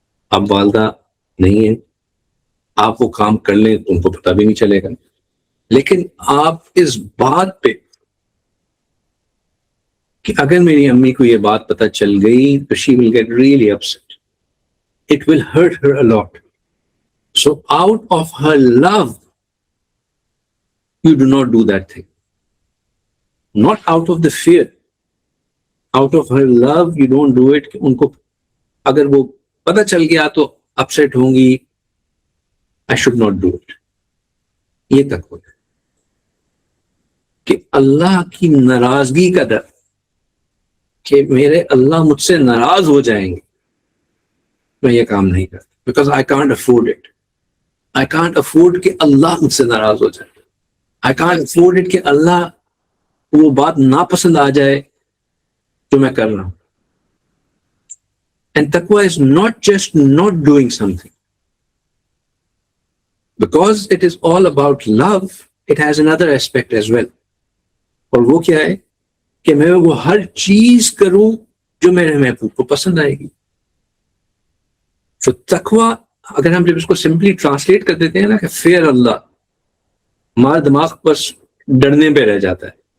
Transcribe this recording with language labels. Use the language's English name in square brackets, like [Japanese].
[Urdu] آپ والدہ نہیں ہیں، آپ وہ کام کر لیں تم کو پتہ بھی نہیں چلے گا، لیکن آپ اس بات پہ کہ اگر میری امی کو یہ بات پتہ چل گئی تو [English] she will get really upset. It will hurt her a lot. So out of her love, you do not do that thing. Not out of the fear. Out of her love, you don't do it. [Urdu] ان کو اگر وہ پتہ چل گیا تو upset ہوں گی. [English] I should not do it. [Urdu] یہ تقویٰ ہے کہ اللہ کی ناراضگی کا ڈر کہ میرے اللہ مجھ سے ناراض ہو جائیں گے، میں یہ کام نہیں کرتا. [English] Because I can't afford it. I can't afford [Urdu] کہ اللہ مجھ سے ناراض ہو جائے. [English] I can't afford it [Urdu] کہ اللہ وہ بات ناپسند آ جائے جو میں کر رہا ہوں. [English] And تقویٰ is not just not doing something. Because it is all about love, it has another aspect as well. [Urdu] اور وہ کیا ہے کہ میں وہ ہر چیز کروں جو میرے محبوب کو پسند آئے گی. تو تقویٰ اگر ہم جب اس کو سمپلی ٹرانسلیٹ کر دیتے ہیں نا کہ فیئر اللہ، ہمارا دماغ بس ڈرنے پہ رہ جاتا ہے.